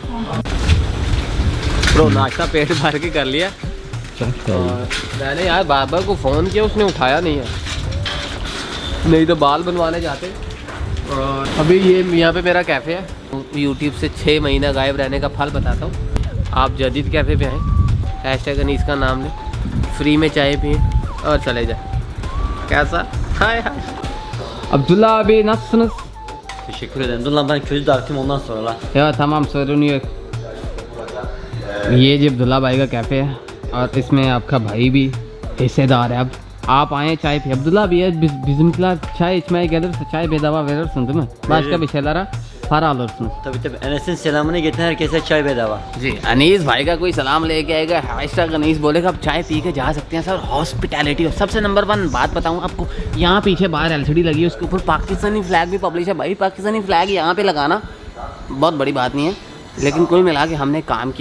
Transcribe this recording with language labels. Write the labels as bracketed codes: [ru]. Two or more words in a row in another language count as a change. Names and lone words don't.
[hi] ब्रो नाश्ता पेट भर के कर लिया, और मैंने यार बाबा को फ़ोन किया, उसने उठाया नहीं है, नहीं तो बाल बनवाने जाते। और अभी ये यहाँ पे मेरा कैफ़े है। यूट्यूब से 6 महीना गायब रहने का फल बताता हूँ। आप जदीद कैफ़े पे आएँ, हैशटैग अनीस का नाम लें, फ्री में चाय पिए और चले जाए। कैसा? हाय हाय [tr] Abdullah abi nasılsınız? Teşekkür ederim. Dur lan ben közü dağıtayım ondan sonra lan. ya tamam sorun yok। [hi] ये जी अब्दुल्ला भाई का कैफ़े है, और इसमें आपका भाई भी हिस्सेदार है। अब आप आए चाय पे [tr] Abdullah abi bizimkiler çay içmeye gelirse çay bedava verirsin değil mi? Başka bir şeylere para alırsınız. Tabii tabii. Enes'in selamını getiren herkese çay bedava. [hi] जी अनीस भाई का कोई सलाम लेके आएगा, हैशटैग अनीस बोलेगा, आप चाय पी के जा सकते हैं सर। हॉस्पिटैलिटी सबसे नंबर 1 बात बताऊं आपको, यहाँ पीछे बाहर एलसीडी लगी है, उसके ऊपर पाकिस्तानी फ्लैग भी पब्लिश है। भाई पाकिस्तानी फ्लैग यहाँ पे लगाना बहुत बड़ी बात नहीं है, लेकिन कुल मिला के हमने काम किया।